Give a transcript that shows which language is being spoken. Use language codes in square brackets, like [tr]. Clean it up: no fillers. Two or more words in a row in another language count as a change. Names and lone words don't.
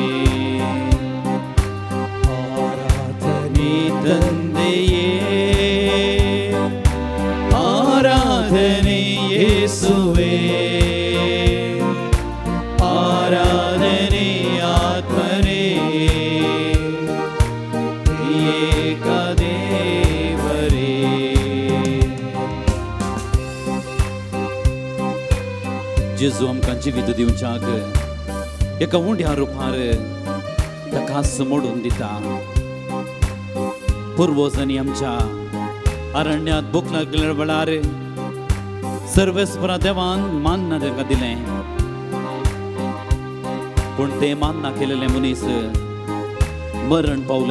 [kn] ಆರಾಧನೆ ತಂದೆಯೇ, ಆರಾಧನೆ ಯೇಸುವೇ, ಆರಾಧನೆ ಆತ್ಮರೇ, ತ್ರಿಯೇಕ ದೇವರೇ. [kok] जेजू आमकां जिवीत दिवच्याक एका उंड्या रुपार ताका मोडून दिता. पुर्वजांनी आमच्या अरण्यात भूक लागल्या वेळार सर्वेस्परा देवान मान्ना ताका दिलें, पूण ते मान्ना केलेले मनीस मरण पावले.